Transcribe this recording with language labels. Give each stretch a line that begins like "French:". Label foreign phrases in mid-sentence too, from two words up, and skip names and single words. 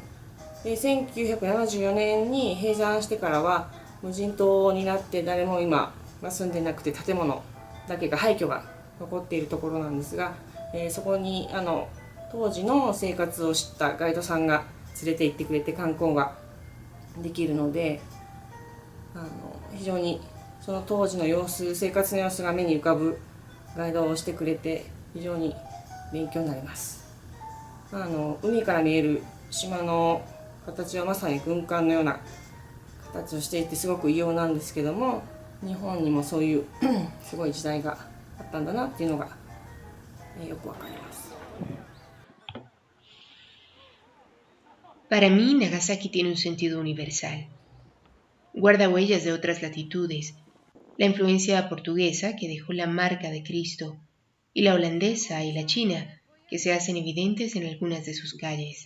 Japanese: で1974年に閉山してからは無人島になって誰も今住んでなくて建物だけが廃墟が残っているところなんですが、そこに当時の生活を知ったガイドさんが連れて行ってくれて観光ができるので、非常にその当時の様子、生活の様子が目に浮かぶガイドをしてくれて非常に勉強になります。海から見える島の形はまさに軍艦のような形をしていてすごく異様なんですけども、日本にもそういうすごい時代があったんだなっていうのがよくわかります。
Spanish: Para mí, Nagasaki tiene un sentido universal. Guarda huellas de otras latitudes, la influencia portuguesa que dejó la marca de Cristo, y la holandesa y la china que se hacen evidentes en algunas de sus calles.